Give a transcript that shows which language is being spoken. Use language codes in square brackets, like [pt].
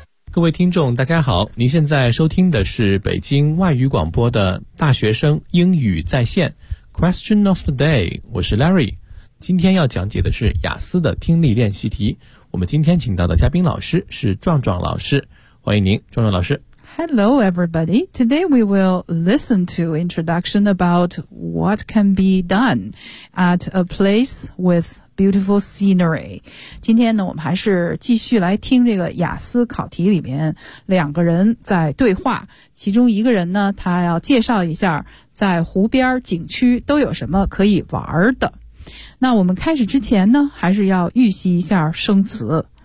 [zh] 各位听众大家好，您现在收听的是北京外语广播的大学生英语在线 Question of the day， 我是 Larry。今天要讲解的是雅思的听力练习题，我们今天请到的嘉宾老师是壮壮老师，欢迎您壮壮老师。 [en] Hello everybody, today we will listen to introduction about what can be done at a place withBeautiful scenery. [zh] 今天呢，我们还是继续来听这个雅思考题里面两个人在对话。其中一个人呢，他要介绍一下在湖边景区都有什么可以玩的。那我们开始之前呢，还是要预习一下生词。